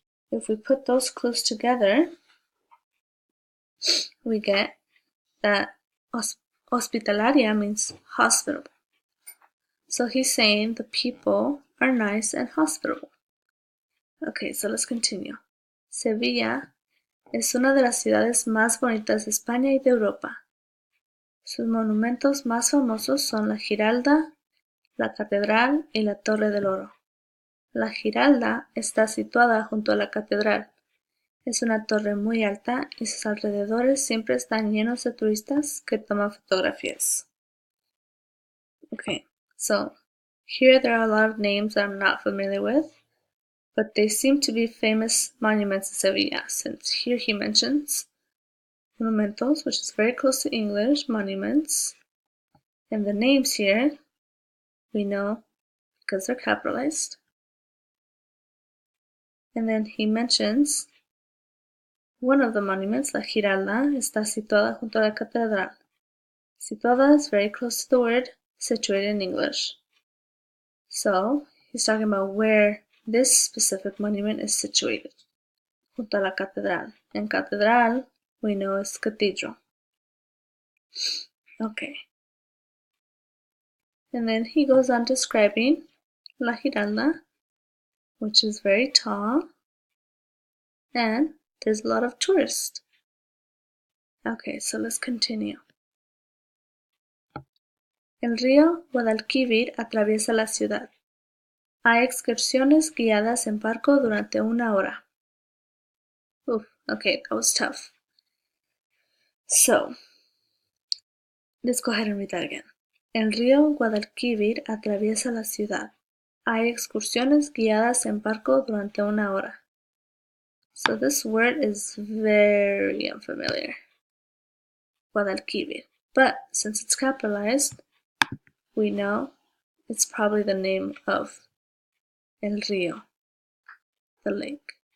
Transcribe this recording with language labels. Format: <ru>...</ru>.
<en>If we put those clues together, we get that hospitalaria means hospitable. So he's saying the people are nice and hospitable. Okay, so let's continue.</en> <es>Sevilla es una de las ciudades más bonitas de España y de Europa. Sus monumentos más famosos son la Giralda, la Catedral y la Torre del Oro. La Giralda está situada junto a la Catedral. Es una torre muy alta y sus alrededores siempre están llenos de turistas que toman fotografías.</es> <en>Okay, so here there are a lot of names that I'm not familiar with, but they seem to be famous monuments in Sevilla, since here he mentions monumentos, which is very close to English, monuments, and the names here we know because they're capitalized. And then he mentions one of the monuments,</en> <es>la Giralda, está situada junto a la Catedral.</es> <en>Situada is very close to the word situated in English. So, he's talking about where this specific monument is situated.</en> <es>Junto a la Catedral.</es> <en>And Catedral, we know is cathedral. Okay. And then he goes on describing la Giralda, which is very tall, and there's a lot of tourists. Okay, so let's continue.</en> <es>El río Guadalquivir atraviesa la ciudad. Hay excursiones guiadas en barco durante 1 hora.</es> <en>Oof, okay, that was tough. So, let's go ahead and read that again. El río Guadalquivir atraviesa la ciudad. Hay excursiones guiadas en barco durante 1 hora. So this word is very unfamiliar. Guadalquivir. But since it's capitalized, we know it's probably the name of El Río, the lake.</en>